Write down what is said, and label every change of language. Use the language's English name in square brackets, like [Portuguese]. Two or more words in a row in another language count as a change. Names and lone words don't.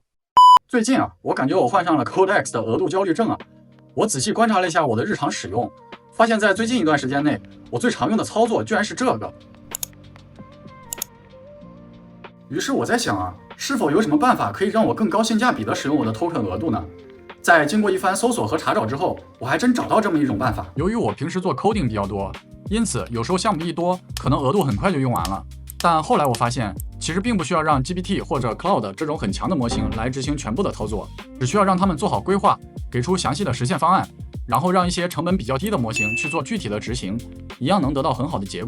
[Chinese] 最近我感覺我患上了 Codex 的額度焦慮症啊。我仔細觀察了一下我的日常使用，發現在最近一段時間內，我最常用的操作居然是這個。於是我在想是否有什麼辦法可以讓我更高性價比的使用我的 token 額度呢？在經過一番搜索和查找之後，我還真找到這麼一種办法。由於我平時做 coding 比較多，因此有时候项目一多，可能額度很快就用完了。但後來我發現，其實並不需要讓 GPT 或者 Cloud 這種很強的模型來執行全部的操作，只需要讓他們做好規劃，給出詳細的實現方案，然後讓一些成本比較低的模型去做具體的執行，一樣能得到很好的結果。